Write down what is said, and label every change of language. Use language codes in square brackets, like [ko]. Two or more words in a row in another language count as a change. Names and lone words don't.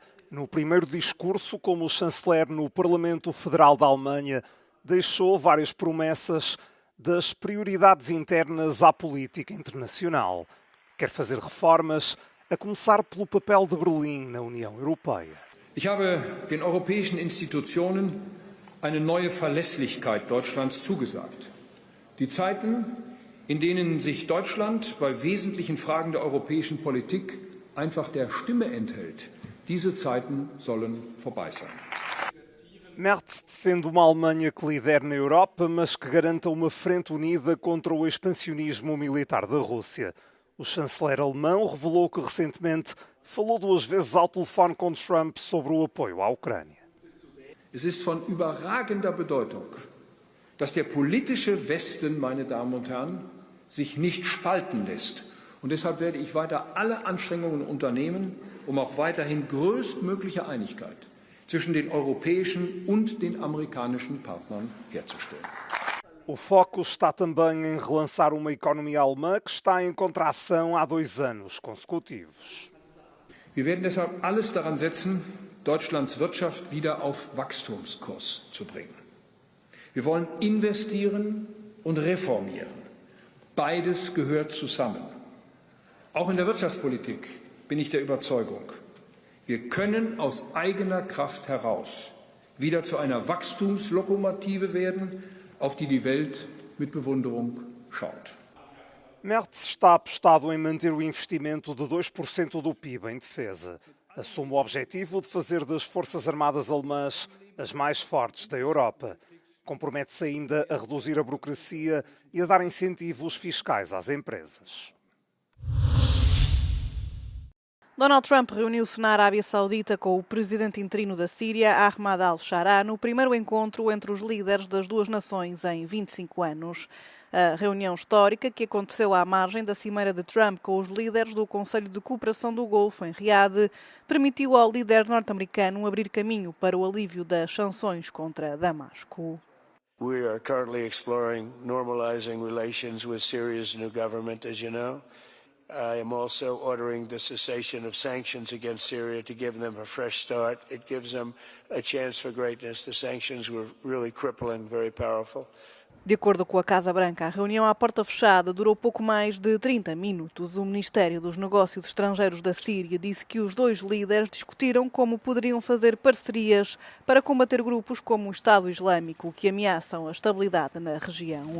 [pt] No primeiro discurso como chanceler no Parlamento Federal da Alemanha, deixou várias promessas das prioridades internas à política internacional. Quer fazer reformas, a começar pelo papel de Berlim na União Europeia. [de] Ich habe den europäischen Institutionen eine neue Verlässlichkeit Deutschlands zugesagt. Die Zeiten, in denen sich Deutschland bei wesentlichen Fragen der europäischen Politik einfach der Stimme enthält, diese Zeiten sollen vorbei sein. [pt] Merz defende uma Alemanha que lidere na Europa, mas que garanta uma frente unida contra o expansionismo militar da Rússia. O chanceler alemão revelou que recentemente falou 2 vezes ao telefone com Trump sobre o apoio à Ucrânia. [de] Es ist von überragender Bedeutung, dass der politische Westen, meine Damen und Herren, sich nicht spalten lässt. Und deshalb werde ich weiter alle Anstrengungen unternehmen, um auch weiterhin größtmögliche Einigkeit zwischen den europäischen und den amerikanischen Partnern herzustellen. [pt] O foco está também em relançar uma economia alemã que está em contração há 2 anos consecutivos. Wir werden deshalb alles daran setzen, Deutschlands Wirtschaft wieder auf Wachstumskurs zu bringen. Wir wollen investieren und reformieren. Beides gehört zusammen. Auch in der Wirtschaftspolitik bin ich der Überzeugung, wir können aus eigener Kraft heraus wieder zu einer Wachstumslokomotive werden, auf die die Welt mit Bewunderung schaut. Merz está apostado em manter o investimento de 2% do PIB em defesa. Assume o objetivo de fazer das Forças Armadas alemãs as mais fortes da Europa. Compromete-se ainda a reduzir a burocracia e a dar incentivos fiscais às empresas. Donald Trump reuniu-se na Arábia Saudita com o presidente interino da Síria, Ahmad al-Shara, no primeiro encontro entre os líderes das duas nações em 25 anos. A reunião histórica, que aconteceu à margem da cimeira de Trump com os líderes do Conselho de Cooperação do Golfo, em Riad, permitiu ao líder norte-americano abrir caminho para o alívio das sanções contra Damasco. [en] We are currently exploring normalizing relations with Syria's new government, as you know. I am also ordering the cessation of sanctions against Syria to give them a fresh start. It gives them a chance for greatness. The sanctions were really crippling, very powerful. [pt] De acordo com a Casa Branca, a reunião à porta fechada durou pouco mais de 30 minutos. O Ministério dos Negócios Estrangeiros da Síria disse que os dois líderes discutiram como poderiam fazer parcerias para combater grupos como o Estado Islâmico, que ameaçam a estabilidade na região.